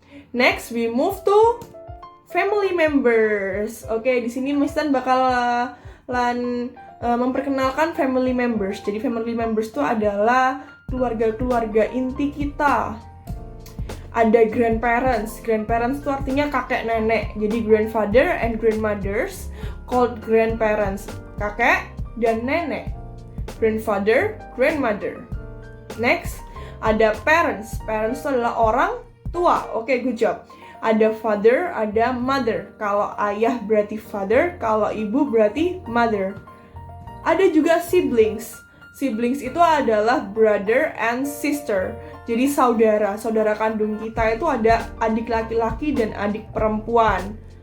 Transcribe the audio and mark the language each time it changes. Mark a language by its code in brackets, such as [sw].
[en] Next, we move to family members. [id] Oke, di sini Miss Titan bakalan memperkenalkan family members. Jadi family members itu adalah keluarga-keluarga inti kita. Ada grandparents. Grandparents itu artinya kakek nenek. Jadi [en] grandfather and grandmothers called grandparents. [id] Kakek dan nenek. Grandfather, grandmother. Next, ada parents. Parents itu adalah orang tua. Oke, [en] good job. [id] Ada father, ada mother. Kalau ayah berarti father, kalau ibu berarti mother. Ada juga siblings. Siblings itu adalah [en] brother and sister. [id] Jadi saudara kandung kita itu ada adik laki-laki dan adik perempuan.